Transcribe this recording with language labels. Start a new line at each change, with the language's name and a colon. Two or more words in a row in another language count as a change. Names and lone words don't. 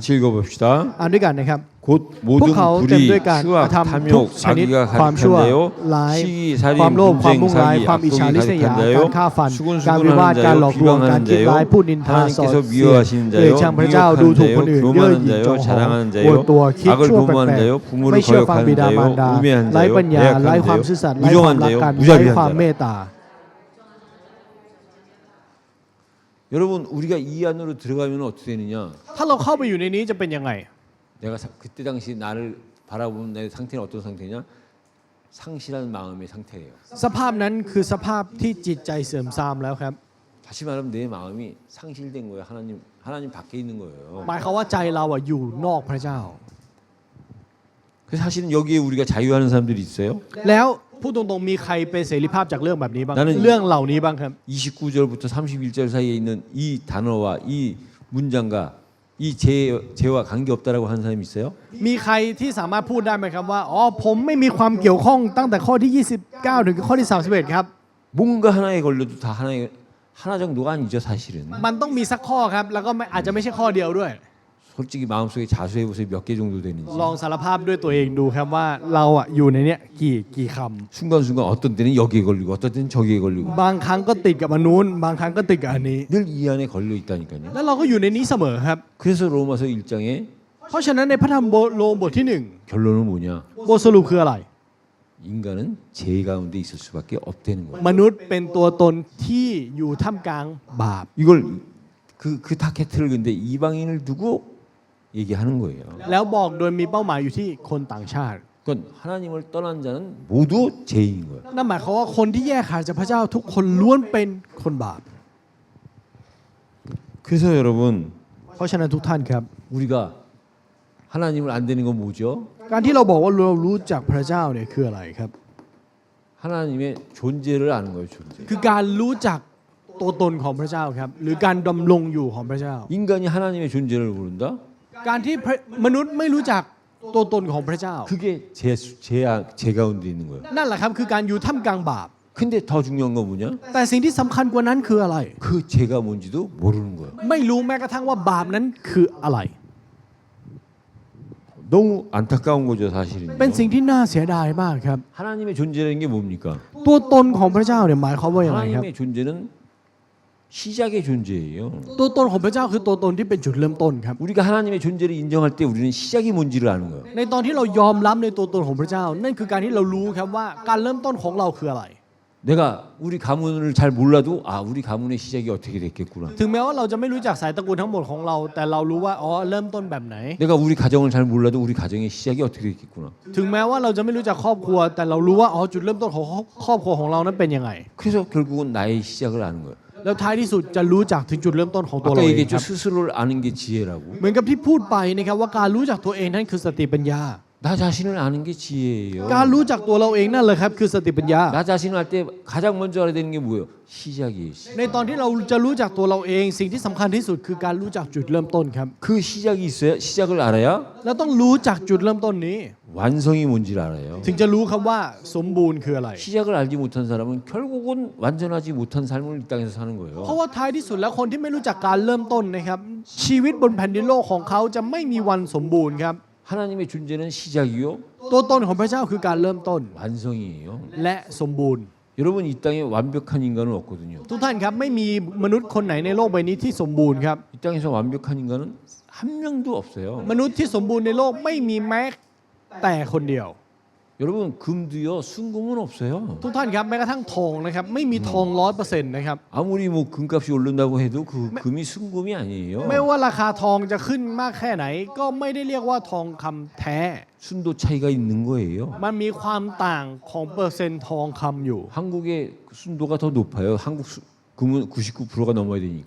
Korean: 같이 읽어봅시다.
Thai: อ่านด้วยกันนะครับ
Korean: 곧 모든
Thai: พวกเขาเต็ม
Korean: 불의,
Thai: ด้วยการ
Korean: 수악,
Thai: ทำทุก
Korean: 탐욕,
Thai: ชนิด
Korean: 악의가
Thai: ความชั่ว
Korean: 가득한데요.
Thai: ร้าย
Korean: 시기, 살인,
Thai: ความโลภความ
Korean: 분쟁,
Thai: มุ่งร้าย
Korean: 사기,
Thai: ความอิจฉา
Korean: 악독이
Thai: ริษยา
Korean: 가득한
Thai: การฆ่า
Korean: 자요.
Thai: ฟันการวิวาท
Korean: 수군수군하는
Thai: การหล
Korean: 자요.
Thai: อกลวงการ
Korean: 비방하는
Thai: คิดร้าย
Korean: 자요.
Thai: พูดนินทาสอด
Korean: 하나님께서
Thai: เสียด
Korean: 미워하시는
Thai: เกลียด
Korean: 자요.
Thai: ชังพระเจ้าดูถูกคนอื่น
Korean: 미혹하는
Thai: เย่อ
Korean: 자요.
Thai: หยิ่งจอง
Korean: 교만한
Thai: หอง
Korean: 자요.
Thai: อวดตัวคิด
Korean: 악을
Thai: ชั่วแปล
Korean: 도모하는
Thai: ก
Korean: 자요.
Thai: ๆ
Korean: 부모를
Thai: ไม่เชื่อฟังบิ
Korean: 거역하는
Thai: ดามาร
Korean: 자요.
Thai: ดา
Korean: 우매한
Thai: ไร้
Korean: 자요.
Thai: ปัญญาไร้
Korean: 배약하는
Thai: ความ
Korean: 자요.
Thai: ซื่อสัตย์ไร้ความ
Korean: 무정한
Thai: รัก
Korean: 자요.
Thai: กันไร้
Korean: 무자비한
Thai: ความเม
Korean: 자요.
Thai: ตตา
Korean: 여러분 우리가 이 안으로 들어가면 어떻게 되느냐?
Thai: ถ้าเราเข้าไปอยู่ในนี้จะเป็นยังไง
Korean: 내가 그때 당시 나를 바라보는 내 상태는 어떤 상태냐? 상실한 마음의 상태예요.
Thai: สภาพนั้นคือสภาพที่จิตใจเสื่อมทรามแล้วครับ
Korean: 다시 말하면 내 마음이 상실된 거예요. 하나님 밖에 있는 거예요.
Thai: หมายความว่าใจเราอยู่นอกพระเจ้า
Korean: 그래서 사실은 여기에 우리가 자유하는 사람들이 있어요.
Thai: แล้วพูดตรงๆมีใครเป็นเสรีภาพจากเรื่องแบบนี้บ้าง
Korean: 나는
Thai: เรื่องเหล่านี้บ้างครับ
Korean: 29절부터 31절 사이에 있는 이 단어와 이 문장과 이 죄와 관계없다라고 하는 사람이 있어요?
Thai: มีใครที่สามารถพูดได้ไหมครับว่าอ๋อผมไม่มีความเกี่ยวข้องตั้งแต่ข้อที่ 29 ถึงข้อที่ 31 ครับ
Korean: 뭔가 하나에 걸려도 다 하나 정도가 아니죠 사실은.
Thai: มันต้องมีสักข้อครับ แล้วก็อาจจะไม่ใช่ข้อเดียวด้วย
Korean: 솔직히 마음속에 자수해 보세요. 몇 개 정도 되는지.
Thai: ลองสารภาพด้วยตัวเองดูครับว่าเราอยู่ในเนี้ยกี่ค
Korean: 순간순간 어떤 때는 여기에 걸리고 어떤 때는 저기에 걸리고
Thai: ำบางครั้งก็ติดกับอันนู้นบางครั้งก็ติดกับอันนี้
Korean: 늘 이 안에 걸려 있다니까요.
Thai: แล้วเราก็อยู่ในนี้เสมอครับ
Korean: 그래서 로마서 1장에
Thai: เพราะฉะนั้นในพระธรรมโรมบทที่
Korean: 결론은 뭐냐?
Thai: 1บทสรุปคืออะไร
Korean: 인간은 죄 가운데 있을 수밖에 없다는 거예요.
Thai: มนุษย์เป็นตัวตนที่อยู่ท่ามกลางบาป
Korean: 이걸 그 타켓을 근데 이방인을 두고 얘기하는 거예요.
Thai: แล้วบอกโดยมีเป้าหมายอยู่ที่คนต่างชาติ
Korean: 그건 하나님을 떠난 자는 모두 죄인 거예요.
Thai: นั่นหมายความว่าคนที่แยกขาดจากพระเจ้าทุกคนล้วนเป็นคนบาป
Korean: 그래서 여러분
Thai: เพราะฉะนั้นทุกท่านครับ
Korean: 우리가 하나님을 안 되는 건 뭐죠?
Thai: การที่เราบอกว่าเรารู้จักพระเจ้าเนี่ยคืออะไรครับ
Korean: 하나님의 존재를 아는 거예요. 존재.
Thai: คือการรู้จักตัวตนของพระเจ้าครับ หรือการดำรงอยู่ของพระเจ้า
Korean: 인간이 하나님의 존재를 모른다?
Thai: การที่มนุษย์ไม่รู้จักตัวตนของพระเจ้า
Korean: 그게 제 가운데 있는 거예요.
Thai: นั่นแหละครับคือการอยู่ท่ามกลางบาป
Korean: 근데 더 중요한 건 뭐냐?
Thai: แต่สิ่งที่สำคัญกว่านั้นคืออะไร
Korean: 그 죄가 뭔지도 모르는 거예요.
Thai: ไม่รู้แม้กระทั่งว่าบาปนั้นคืออะไร
Korean: 너무 안타까운 거죠, 사실은요.
Thai: เป็นสิ่งที่น่าเสียดายมากครับ
Korean: 하나님의 존재라는 게 뭡니까?
Thai: ตัวตนของพระเจ้าเนี่ยหมายความว่าอย่างไรครับ
Korean: 하나님의 존재는 시작의 존재예요.
Thai: ตัวตนของพระเจ้าคือตัวตนที่เป็นจุดเริ่มต้นครับ
Korean: 우리가 하나님의 존재를 인정할 때 우리는 시작이 뭔지를 아는 거예요.
Thai: ในตอนที่เรายอมรับในตัวตนของพระเจ้า นั่นคือการที่เรารู้ครับว่าการเริ่มต้นของเราคืออะไร
Korean: 내가 우리 가문을 잘 몰라도 아 우리 가문의 시작이 어떻게 됐겠구나.
Thai: ถึงแม้ว่าเราจะไม่รู้จักสายตระกูลทั้งหมดของเรา แต่เรารู้ว่าอ๋อเริ่มต้นแบบไหน
Korean: 내가 우리 가정을 잘 몰라도 우리 가정의 시작이 어떻게 됐겠구나.
Thai: ถึงแม้ว่าเราจะไม่รู้จักครอบครัว แต่เรารู้ว่าอ๋อจุดเริ่มต้นของครอบครัวของเรานั้นเป็นยังไง
Korean: 그래서 결국은 나의 시작을 아는 거예요.
Thai: แล้วท้ายที่สุดจะรู้จักถึงจุดเริ่มต้นของตัวเรา
Korean: 아까
Thai: เองค
Korean: 얘기했죠.
Thai: รับ
Korean: 스스로를 아는 게 지혜라고.
Thai: เหมือนกับที่พูดไปนะครับว่าการรู้จักตัวเองนั่นคือสติปัญญา
Korean: 나 자신을 아는 게 지혜예요.
Thai: การรู้จักตัวเราเองนั่นเลยครับคือสติปัญญา
Korean: 나 자신을 할 때 가장 먼저 알아야 되는 게 뭐예요? 시작이에요.
Thai: ในตอนที่เราจะรู้จักตัวเราเองสิ่งที่สำคัญที่สุดคือการรู้จักจุดเริ่มต้นครับ
Korean: 그 시작이 있어야 시작을 알아야
Thai: แล้วต้องรู้จักจุดเริ่มต้นนี้
Korean: 완성이 뭔지를 알아요.
Thai: ถึงจะรู้ครับว่าสมบูรณ์คืออะไร
Korean: 시작을 알지 못한 사람은 결국은 완전하지 못한 삶을 이 땅에서 사는
Thai: เพ
Korean: 거예요.
Thai: ราะว่าท้ายที่สุดแล้วคนที่ไม่รู้จักการเริ่มต้นนะครับชีวิตบนแผ่นดินโลกของเขาจะไม่มีวันสมบูรณ์ครับ
Korean: 하나님의 존재는 시작이요
Thai: ตัวตนของพระเจ้าคือการเริ่มต้น
Korean: 완성이에요.
Thai: และสมบูรณ์
Korean: 여러분 이 땅에 완벽한 인간은 없거든요.
Thai: ทุกท่านครับไม่มีมนุษย์คนไหนในโลกใบนี้ที่สมบูรณ์ครับ
Korean: 이 땅에서 완벽한 인간은 한 명도 없어요.
Thai: มนุษย์ที่สมบูรณ์ในโลกไม่มีแม้แต่คนเดียว
Korean: 여러분 금도요 순금은 없어요.
Thai: ทุกท่านครับแม้กระทั่งทองนะครับไม่มีทอง 100% นะครับ
Korean: 아무리 뭐 금값이 오른다고 해도 그 금이 순금이 아니에요.
Thai: ไม่ว่าราคาทองจะขึ้นมากแค่ไหน ก็ไม่ได้เรียกว่าทองคำแท้
Korean: 순도 차이가 있는 거예요.
Thai: มันมีความต่างของเปอร์เซ็นต์ทองคำอยู่
Korean: 한국의 순도가 더 높아요. 한국 금은 99%가 넘어야 되니까.